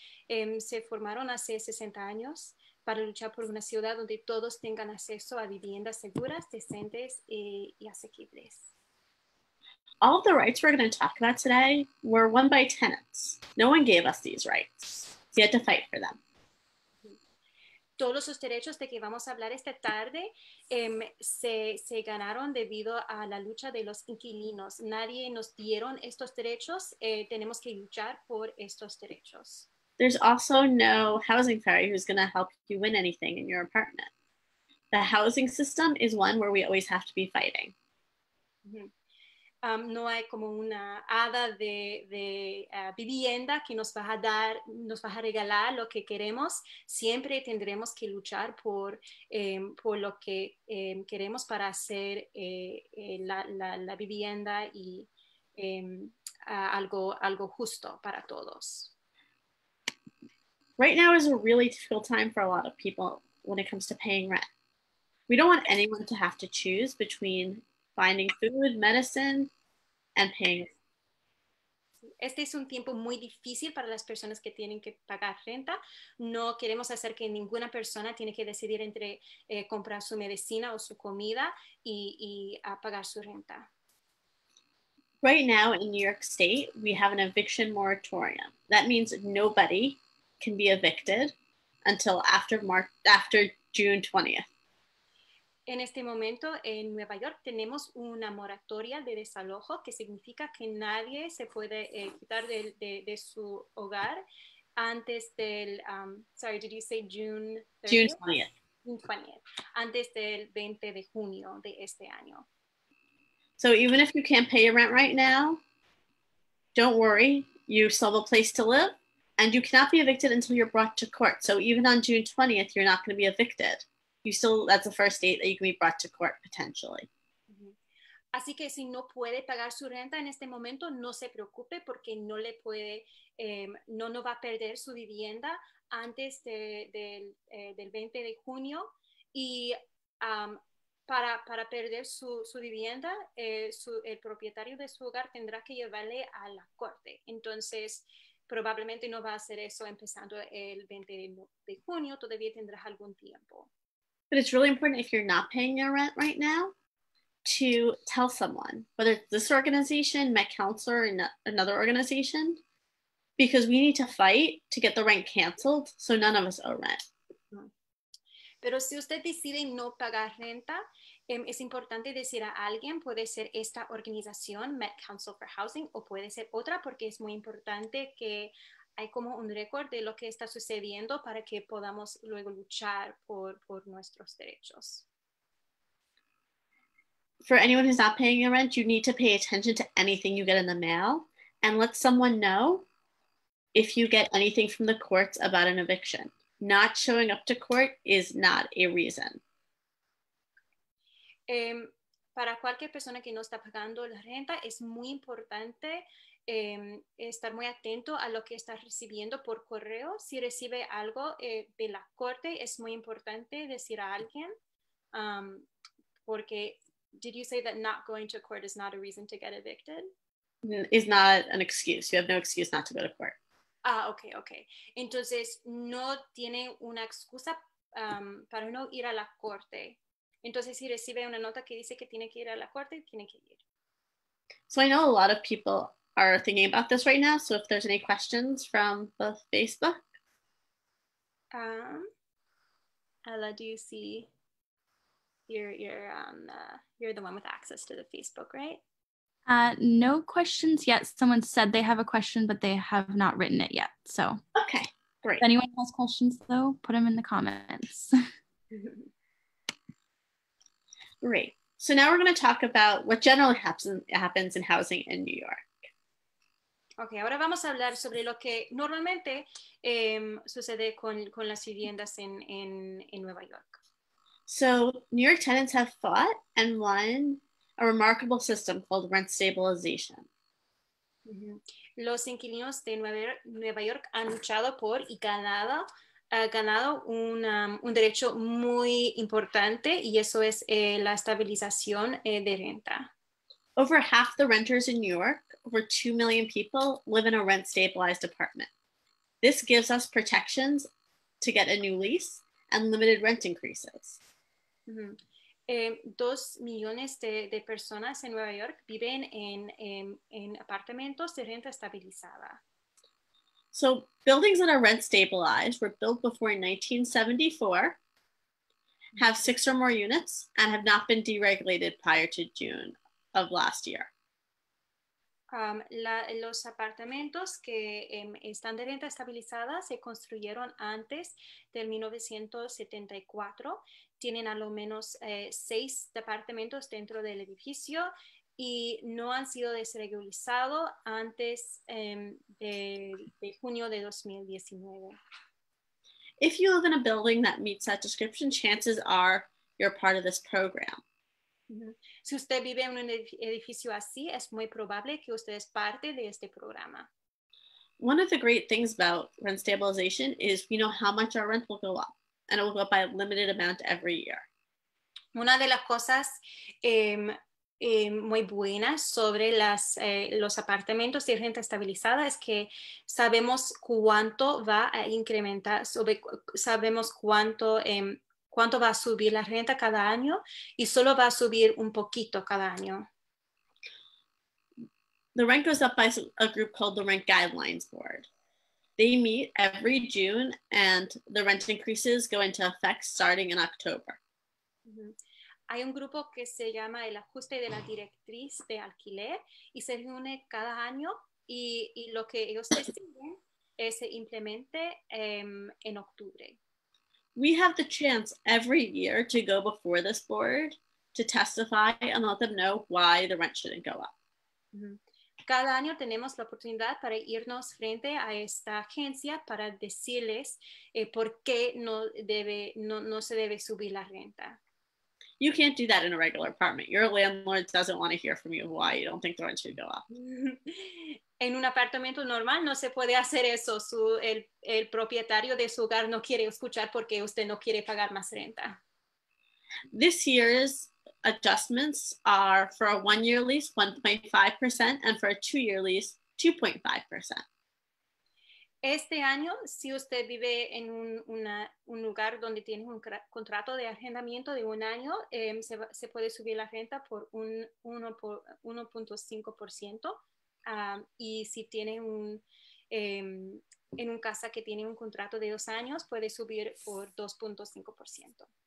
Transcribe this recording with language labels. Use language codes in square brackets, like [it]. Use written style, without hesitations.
[es] Se formaron hace 60 años para luchar por una ciudad donde todos tengan acceso a viviendas seguras, decentes y asequibles. [en] All of the rights we're going to talk about today were won by tenants. No one gave us these rights. So you had to fight for them. [es] Todos los derechos de que vamos a hablar esta tarde se ganaron debido a la lucha de los inquilinos. Nadie nos dieron estos derechos. Tenemos que luchar por estos derechos. [en] There's also no housing fairy who's going to help you win anything in your apartment. The housing system is one where we always have to be fighting. Mm-hmm. [es] No hay como una hada de vivienda que nos va a regalar lo que queremos. Siempre tendremos que luchar por lo que queremos para hacer la vivienda y algo justo para todos. [en] Right now is a really difficult time for a lot of people when it comes to paying rent. We don't want anyone to have to choose between finding food, medicine, and paying. [es] Este es un tiempo muy difícil para las personas que tienen que pagar renta. No queremos hacer que ninguna persona tiene que decidir entre comprar su medicina o su comida y pagar su renta. [en] Right now in New York State, we have an eviction moratorium. That means nobody can be evicted until after June 20th. [es] En este momento en Nueva York tenemos una moratoria de desalojo, que significa que nadie se puede quitar de su hogar antes del, [en] sorry, did you say June 30th? June 20th. June 20th, [es] antes del 20 de junio de este año. [en] So even if you can't pay your rent right now, don't worry, you still have a place to live, and you cannot be evicted until you're brought to court. So even on June 20th, you're not going to be evicted. That's the first date that you can be brought to court potentially. [es] Así que si no puede pagar su renta en este momento, no se preocupe porque no le puede, no va a perder su vivienda antes del 20 de junio. Y para perder su vivienda, el propietario de su hogar tendrá que llevarle a la corte. Entonces, probablemente no va a hacer eso empezando el 20 de junio, todavía tendrás algún tiempo. [en] But it's really important if you're not paying your rent right now to tell someone, whether it's this organization, Met Counselor, or another organization, because we need to fight to get the rent canceled so none of us owe rent. [es] Pero si usted decide no pagar renta, es importante decir a alguien, puede ser esta organización, Met Council for Housing, o puede ser otra, porque es muy importante que hay como un récord de lo que está sucediendo para que podamos luego luchar por nuestros derechos. [en] For anyone who's not paying your rent, you need to pay attention to anything you get in the mail and let someone know if you get anything from the courts about an eviction. Not showing up to court is not a reason. [es] Para cualquier persona que no está pagando la renta, es muy importante estar muy atento a lo que está recibiendo por correo. Si recibe algo de la corte, es muy importante decir a alguien, porque [en] did you say that not going to court is not a reason to get evicted? Is not an excuse. You have no excuse not to go to court. Ok. [es] Entonces, no tiene una excusa para no ir a la corte. Entonces, si recibe una nota que dice que tiene que ir a la corte, tiene que ir. [en] So I know a lot of people are thinking about this right now. So if there's any questions from the Facebook. Ella, do you see? You're the one with access to the Facebook, right? No questions yet. Someone said they have a question, but they have not written it yet. So okay, great. If anyone has questions, though, put them in the comments. Great. So now we're going to talk about what generally happens in housing in New York. [es] Ok, ahora vamos a hablar sobre lo que normalmente sucede con las viviendas en Nueva York. [en] So New York tenants have fought and won a remarkable system called rent stabilization. [es] Los inquilinos de Nueva York han luchado por y ganado un derecho muy importante, y eso es la estabilización de renta. [en] Over half the renters in New York, over 2 million people, live in a rent-stabilized apartment. This gives us protections to get a new lease and limited rent increases. [es] 2 millones de personas en Nueva York viven en apartamentos de renta estabilizada. [en] So buildings that are rent stabilized were built before 1974, have 6 or more units, and have not been deregulated prior to June of last year. [es] Los apartamentos que están de renta estabilizada se construyeron antes del 1974. Tienen a lo menos 6 departamentos dentro del edificio y no han sido desregulados antes de junio de 2019. [en] If you live in a building that meets that description, chances are you're part of this program. [es] Si usted vive en un edificio así, es muy probable que usted es parte de este programa. [en] One of the great things about rent stabilization is we know how much our rent will go up, and it will go up by a limited amount every year. [es] Una de las cosas muy buenas sobre los apartamentos de renta estabilizada es que sabemos cuánto va a incrementar, sabemos cuánto va a subir la renta cada año, y solo va a subir un poquito cada año. [en] The rent goes up by a group called the Rent Guidelines Board. They meet every June, and the rent increases go into effect starting in October. [es] Hay un grupo que se llama el ajuste de la directriz de alquiler y se reúne cada año, y lo que ellos deciden se implemente en octubre. [en] We have the chance every year to go before this board to testify and let them know why the rent shouldn't go up. [es] Cada año tenemos la oportunidad para irnos frente a esta agencia para decirles por qué no se debe subir la renta. [en] You can't do that in a regular apartment. Your landlord doesn't want to hear from you why you don't think the rent should go up. [es] En un apartamento normal no se puede hacer eso. El propietario de su hogar no quiere escuchar porque usted no quiere pagar más renta. [en] This year's adjustments are for a 1-year lease, 1.5%, and for a 2-year lease, 2.5%. [es] Este año, si usted vive en un lugar donde tiene un contrato de arrendamiento de 1 año, se puede subir la renta por 1.5%. Y si tiene en un casa que tiene un contrato de 2 años, puede subir por 2.5%.